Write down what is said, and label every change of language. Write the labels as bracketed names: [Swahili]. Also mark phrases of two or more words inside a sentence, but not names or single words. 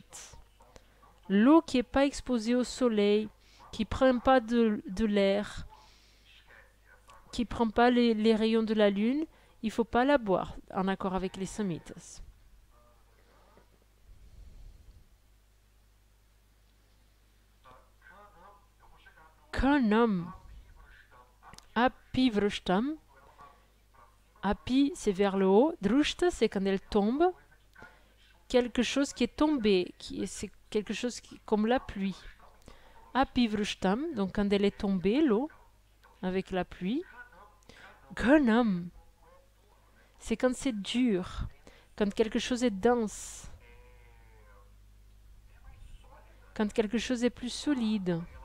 [French] L'eau qui n'est pas exposée au soleil, qui ne prend pas de l'air, qui ne prend pas les rayons de la lune, il ne faut pas la boire, en accord avec les samhitas. Qu'un homme, [Sanskrit] अपि वृष्टम्, [French] api c'est vers le haut, drushta c'est quand elle tombe, quelque chose qui est tombé, c'est quelque chose comme la pluie. [Sanskrit] अपि वृष्टम्, [French] donc quand elle est tombée, l'eau, avec la pluie. Ganam, c'est quand c'est dur, quand quelque chose est dense, quand quelque chose est plus solide.